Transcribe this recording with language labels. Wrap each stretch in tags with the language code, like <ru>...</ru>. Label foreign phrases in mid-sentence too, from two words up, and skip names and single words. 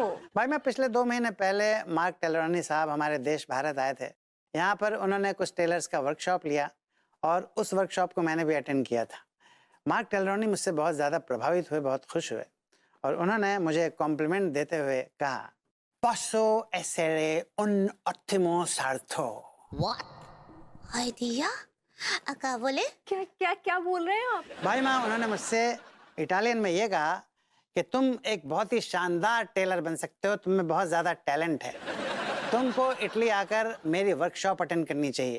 <hi>भाई मैं पिछले 2 महीने पहले मार्क टेलरोनी साहब हमारे देश भारत आए थे। यहाँ पर उन्होंने कुछ टेलर्स का वर्कशॉप लिया और उस वर्कशॉप को मैंने भी अटेंड किया था। मार्क टेलरोनी मुझसे बहुत ज़्यादा प्रभावित हुए, बहुत खुश हुए और उन्होंने मुझे कॉम्प्लीमेंट देते हुए कहा,</hi> <it>"Posso essere un ottimo sarto?"</it> <hi>व्हाट? हाय दिया, क्या बोले? क्या क्या क्या बोल रहे हैं आप? भाई माँ उन्होंने मुझसे इटालियन में ये कहा कि तुम एक बहुत ही शानदार टेलर बन सकते हो, तुम में बहुत ज़्यादा टैलेंट है, तुमको इटली आकर मेरी वर्कशॉप अटेंड करनी चाहिए।</hi>